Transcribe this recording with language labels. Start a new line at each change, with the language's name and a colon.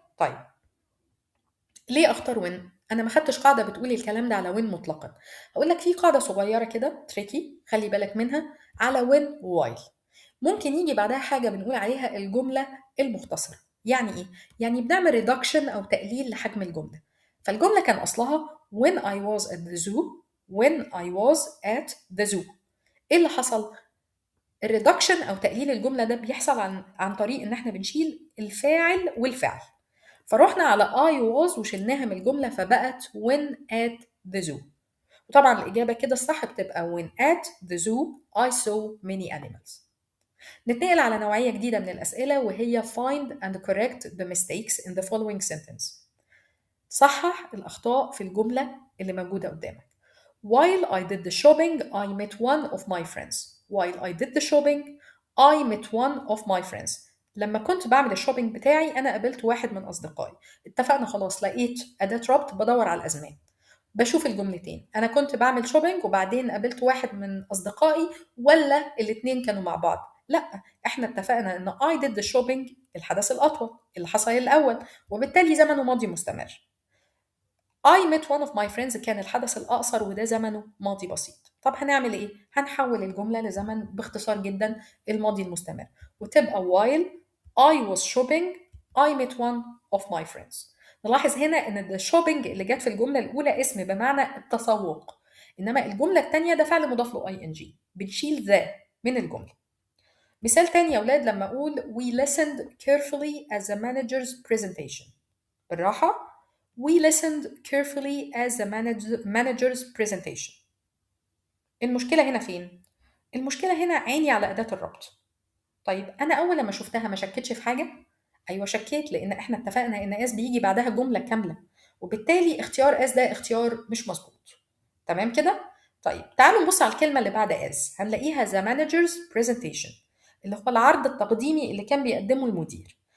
Arabic: طيب ليه اختار when؟ انا ما خدتش قاعده بتقول الكلام ده على when مطلقا. هقول لك في قاعده صغيره كده تريكي خلي بالك منها على when while. ممكن يجي بعدها حاجه بنقول عليها الجمله المختصره. يعني ايه؟ يعني بنعمل reduction او تقليل لحجم الجمله. فالجمله كان اصلها
English: when I was at the zoo. when I was at the zoo.
Arabic: ايه اللي حصل؟ الريدكشن او تقليل الجمله ده بيحصل عن طريق ان احنا بنشيل الفاعل والفعل. فروحنا على I was وشلناها من الجملة فبقت
English: when at the zoo.
Arabic: وطبعا الإجابة كده الصح بتبقى
English: when at the zoo I saw many animals.
Arabic: نتنقل على نوعية جديدة من الأسئلة وهي
English: find and correct the mistakes in the following sentence.
Arabic: صحح الأخطاء في الجملة اللي موجودة قدامك.
English: While I did the shopping I met one of my friends. While I did the shopping I met one of my friends.
Arabic: لما كنت بعمل الشوبينج بتاعي أنا قابلت واحد من أصدقائي. اتفقنا خلاص، لقيت أداة ربط بدور على الأزمان. بشوف الجملتين، أنا كنت بعمل شوبينج وبعدين قابلت واحد من أصدقائي ولا الاتنين كانوا مع بعض؟ لا، احنا اتفقنا ان
English: I did the shopping
Arabic: الحدث الأطول اللي حصل الأول، وبالتالي زمنه ماضي مستمر.
English: I met one of my friends
Arabic: كان الحدث الأقصر وده زمنه ماضي بسيط. طب هنعمل إيه؟ هنحول الجملة لزمن باختصار جدا الماضي المستمر، وتبقى
English: while I was shopping I met one of my friends.
Arabic: نلاحظ هنا ان الشوبينج اللي جت في الجمله الاولى اسم بمعنى التسوق، انما الجمله الثانيه ده فعل مضاف له اي ان جي، بنشيل ذا من الجمله. مثال تاني يا اولاد لما اقول
English: we listened carefully as the manager's presentation.
Arabic: بالراحه،
English: we listened carefully as the manager's presentation.
Arabic: المشكله هنا فين؟ المشكله هنا عيني على اداه الربط. طيب انا اول لما شفتها ما شكتش في حاجه؟ ايوه شكيت، لان احنا اتفقنا ان اس بيجي بعدها جمله كامله، وبالتالي اختيار اس ده اختيار مش مظبوط. تمام كده؟ طيب تعالوا نبص على الكلمه اللي بعد اس، هنلاقيها
English: the manager's presentation،
Arabic: اللي هو العرض التقديمي اللي كان بيقدمه المدير.